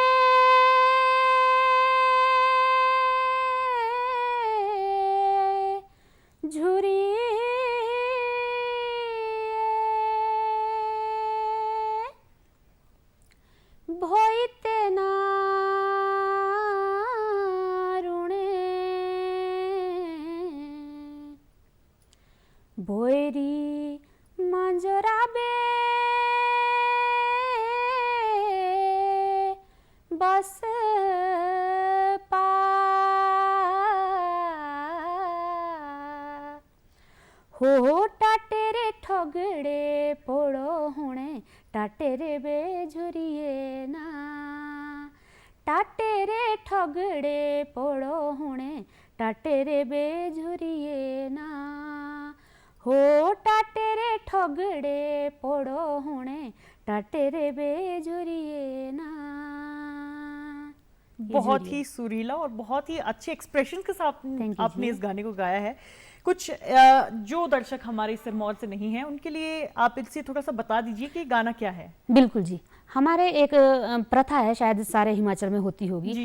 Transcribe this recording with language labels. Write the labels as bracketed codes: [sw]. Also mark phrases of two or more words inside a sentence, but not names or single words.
[srx] झूरी भोईते ना रुणे बोयरी मांजरा बे बस पा हो टाटेरे ठगड़े पोड़ो हुणे टाटेरे बेझुरिए ना टाटेरे ठगड़े पोड़ो हुणे टाटेरे बेझुरिए ना हो टाटेरे ठगड़े पोड़ो हुणे टाटेरे बेझुरिए ना। [hi] बहुत ही सुरीला और बहुत ही अच्छे एक्सप्रेशन के साथ आपने इस गाने को गाया है। कुछ जो दर्शक हमारे सिरमौर से नहीं हैं उनके लिए आप इससे थोड़ा सा बता दीजिए कि गाना क्या है। बिल्कुल जी, हमारे एक प्रथा है, शायद सारे हिमाचल में होती होगी।